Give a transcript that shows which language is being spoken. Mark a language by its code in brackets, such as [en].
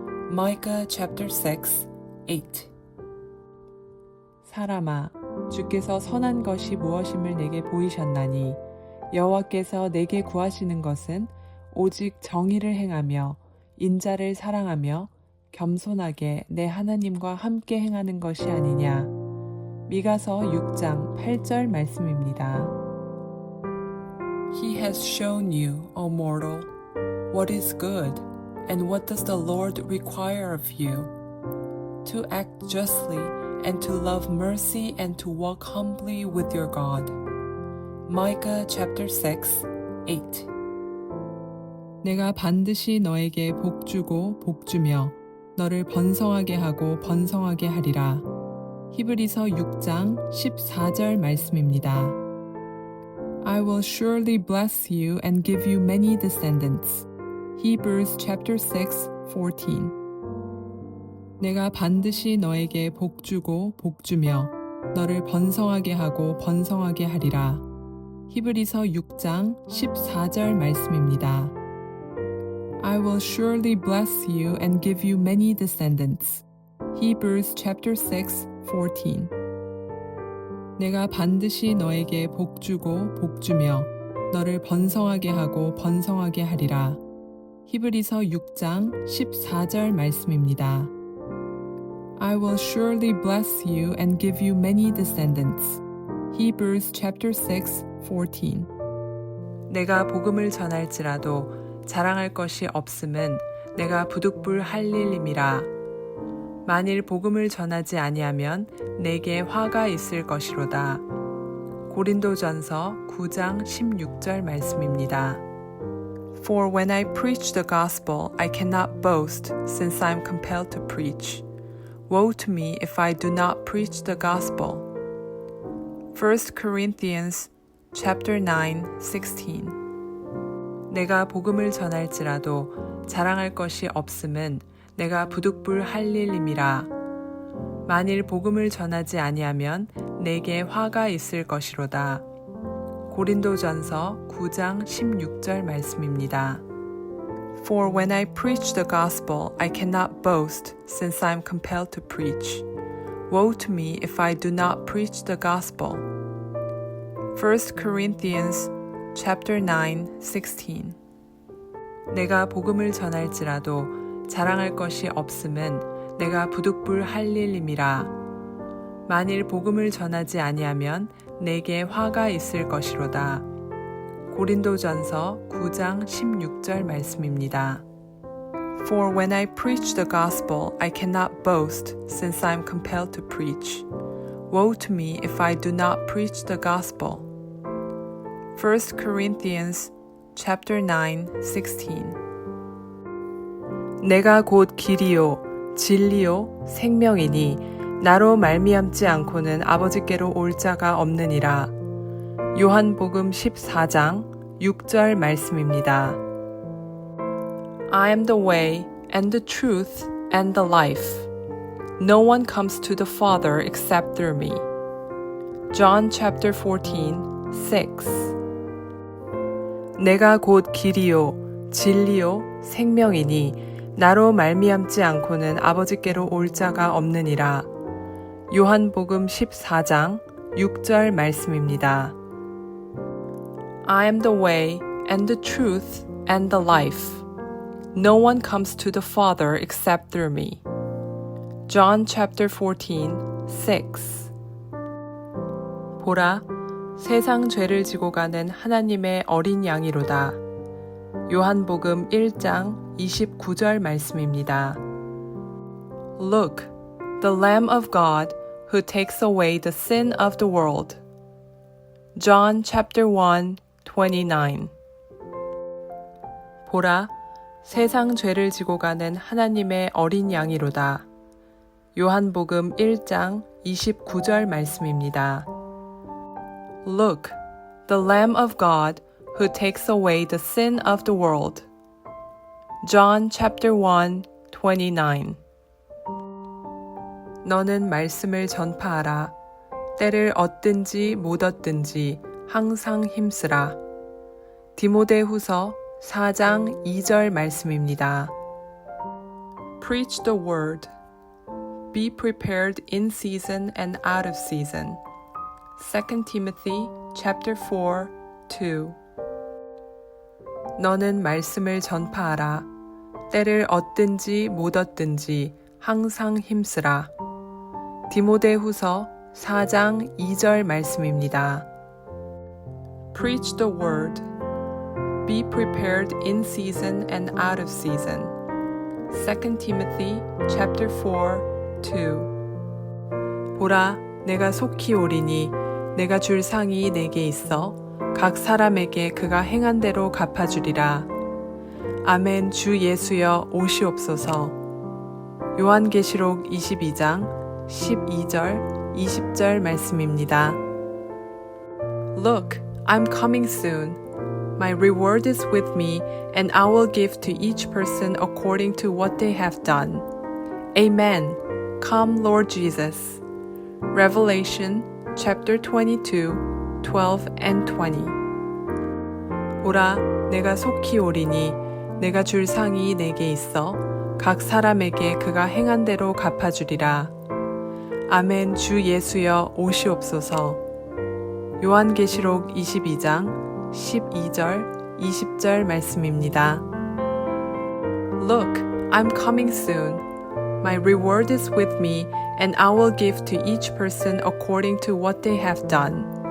[en] Micah chapter 6, 8. [ko] 사람아, 주께서 선한 것이 무엇임을 내게 보이셨나니 여호와께서 내게 구하시는 것은 오직 정의를 행하며 인자를 사랑하며 겸손하게 내 하나님과 함께 행하는 것이 아니냐. 미가서 6장 8절 말씀입니다. [en] He has shown you, O mortal, what is good, and what does the Lord require of you? To act justly, and to love mercy, and to walk humbly with your God. Micah chapter 6, 8. [ko] 내가 반드시 너에게 복주고 복주며 너를 번성하게 하고 번성하게 하리라. 히브리서 6장 14절 말씀입니다. [en] I will surely bless you and give you many descendants. Hebrews chapter 6, 14. [ko] 내가 반드시 너에게 복주고 복주며 너를 번성하게 하고 번성하게 하리라. 히브리서 6장 14절 말씀입니다. [en] I will surely bless you and give you many descendants. Hebrews chapter 6, 14. [ko] 내가 반드시 너에게 복주고 복주며 너를 번성하게 하고 번성하게 하리라. 히브리서 6장 14절 말씀입니다. [en] I will surely bless you and give you many descendants. Hebrews chapter 6, 14. [ko] 내가 복음을 전할지라도 자랑할 것이 없음은 내가 부득불 할 일임이라. 만일 복음을 전하지 아니하면 내게 화가 있을 것이로다. 고린도전서 9장 16절 말씀입니다. [en] For when I preach the gospel, I cannot boast, since I am compelled to preach. Woe to me if I do not preach the gospel. 1 Corinthians chapter 9, 16. [ko] 내가 복음을 전할지라도 자랑할 것이 없음은 내가 부득불 할 일임이라. 만일 복음을 전하지 아니하면 내게 화가 있을 것이로다. 고린도전서 9장 16절 말씀입니다. [en] For when I preach the gospel, I cannot boast, since I am compelled to preach. Woe to me if I do not preach the gospel. 1 Corinthians chapter 9, 16. [ko] 내가 복음을 전할지라도 자랑할 것이 없음은 내가 부득불 할 일임이라. 만일 복음을 전하지 아니하면 내게 화가 있을 것이로다. 고린도전서 9장 16절 말씀입니다. [en] For when I preach the gospel, I cannot boast, since I am compelled to preach. Woe to me if I do not preach the gospel. 1 Corinthians chapter 9:16. [ko] 내가 곧 길이요 진리요 생명이니 나로 말미암지 않고는 아버지께로 올 자가 없느니라. 요한복음 14장 6절 말씀입니다. [en] I am the way and the truth and the life. No one comes to the Father except through me. John chapter 14:6. [ko] 내가 곧 길이요 진리요 생명이니 나로 말미암지 않고는 아버지께로 올 자가 없느니라. 요한복음 14장 6절 말씀입니다. [en] I am the way and the truth and the life. No one comes to the Father except through me. John chapter 14:6. [ko] 보라, 세상 죄를 지고 가는 하나님의 어린 양이로다. 요한복음 1장 29절 말씀입니다. [en] Look, the Lamb of God who takes away the sin of the world. John chapter 1:29. [ko] 보라, 세상 죄를 지고 가는 하나님의 어린 양이로다. 요한복음 1장 29절 말씀입니다. [en] Look, the Lamb of God who takes away the sin of the world. John chapter 1:29. [ko] 너는 말씀을 전파하라. 때를 얻든지 못 얻든지 항상 힘쓰라. 디모데후서 4장 2절 말씀입니다. [en] Preach the word. Be prepared in season and out of season. 2 Timothy chapter 4:2. [ko] 너는 말씀을 전파하라. 때를 얻든지 못 얻든지 항상 힘쓰라. 디모데후서 4장 2절 말씀입니다. [en] Preach the word. Be prepared in season and out of season. 2 Timothy chapter 4:2. [ko] 보라, 내가 속히 오리니 내가 줄 상이 내게 있어 각 사람에게 그가 행한 대로 갚아주리라. 아멘. 주 예수여 오시옵소서. 요한계시록 22장 12절 20절 말씀입니다. [en] Look, I'm coming soon. My reward is with me, and I will give to each person according to what they have done. Amen. Come, Lord Jesus. Revelation chapter 22:12 and 20. [ko] 보라, 내가 속히 오리니 내가 줄 상이 내게 있어 각 사람에게 그가 행한 대로 갚아주리라. 아멘. 주 예수여 오시옵소서. 요한계시록 22장 12절 20절 말씀입니다. [en] Look, I'm coming soon. My reward is with me, and I will give to each person according to what they have done.